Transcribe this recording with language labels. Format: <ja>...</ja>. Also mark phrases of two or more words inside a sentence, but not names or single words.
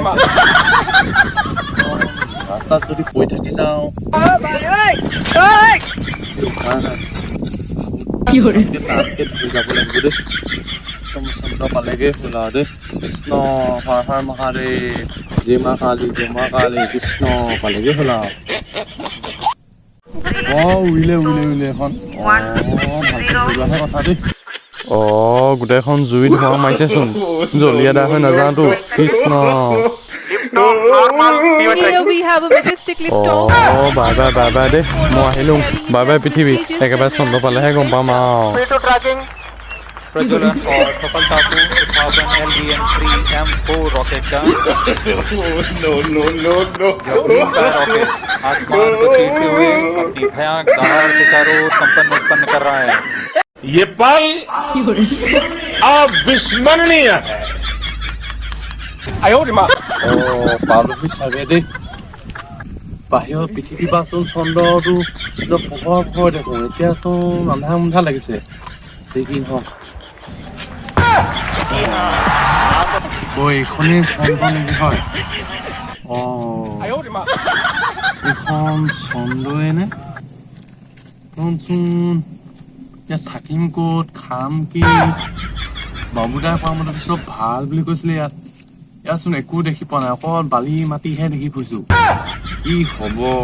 <as>ৰাস্তাত যদি কৈ থাকি যাওঁ যাব লাগিব দেই একদম চন্দ পালেগে হ'ল আৰু দেই কৃষ্ণ হৰ মহাদেৱ জয় মা কালী কৃষ্ণ পালেগে হ'ল আৰু উইলে এখন কথা দেই গোটেইখন জুইত ধোঁৱা মাৰিছেচোন জ্বলি আদা হৈ নাযাওঁতো কৃষ্ণ</as> <en>Here we have a majestic lift off.</en> <as>বাই বাই দেই মই আহিলোঁ বাই পৃথিৱী একেবাৰে চন্দ্ৰ পালেহে গম পাম আৰু</as> <hi>प्रज्वलन और सफलतापूर्ण उत्थापन LVN-3 M4 रॉकेट का रॉकेट आसमान को चीरते हुए अपनी भयानक दहाड़ के चारों ओर कंपन उत्पन्न कर रहा है। ये पल अविस्मरणीय है।</hi> <as>পালোহি চাগে দেই বাহিৰৰ পৃথিৱী বা আচল চন্দ্ৰটো পোহৰ দেখোঁ এতিয়াচোন আন্ধাৰ মুন্ধা লাগিছে যি কি হওক এইখনেই চন্দ্ৰ নেকি হয় এইখন চন্দ্ৰই নে চোন ইয়াত থাকিম ক'ত খাম কি বাবুদাই কোৱা মতে চব ভাল বুলি কৈছিলে ইয়াতচোন একো দেখি পোৱা নাই অকল বালি মাটিহে দেখি ফুৰিছো কি হ'ব</as>